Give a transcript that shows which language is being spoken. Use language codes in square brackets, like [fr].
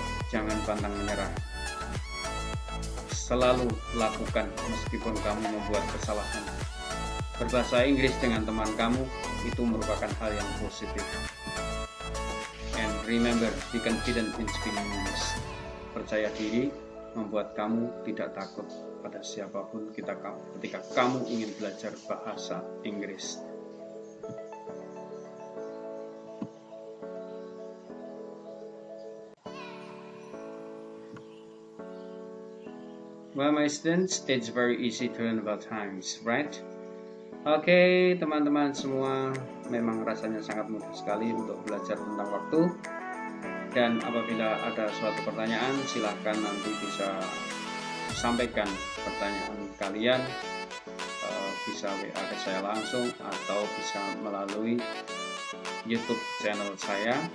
[id] Jangan pantang menyerah. Selalu lakukan meskipun kamu membuat kesalahan. Berbahasa Inggris dengan teman kamu itu merupakan hal yang positif. [en] And remember, be confident in speaking English. [id] Percaya diri membuat kamu tidak takut pada siapapun ketika kamu ingin belajar bahasa Inggris. [en] Well, my students, it's very easy to learn about times, right? [id] Oke, teman-teman semua, memang rasanya sangat mudah sekali untuk belajar tentang waktu. Dan apabila ada suatu pertanyaan, silahkan nanti bisa sampaikan pertanyaan kalian, bisa WA ke saya langsung atau bisa melalui YouTube channel saya.